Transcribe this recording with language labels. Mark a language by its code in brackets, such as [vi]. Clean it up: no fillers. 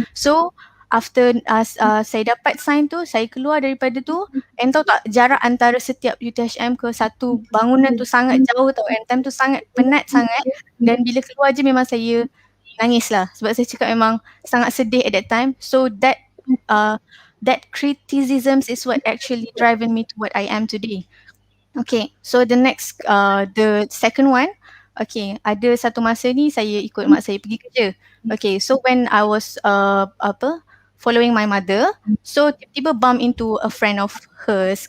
[en] So after [ms] saya dapat sign tu, saya keluar daripada tu, and tahu tak jarak antara setiap UTHM ke satu bangunan tu sangat jauh tau, and time tu sangat penat sangat, dan bila keluar je memang saya nangis lah sebab saya cakap memang sangat sedih [en] at that time. So that criticisms is what actually driving me to what I am today. Okay, so the next the second one, [ms] Okay, ada satu masa ni saya ikut mak saya pergi kerja. [en] Okay, so when I was following my mother, so tiba-tiba bump into a friend of hers.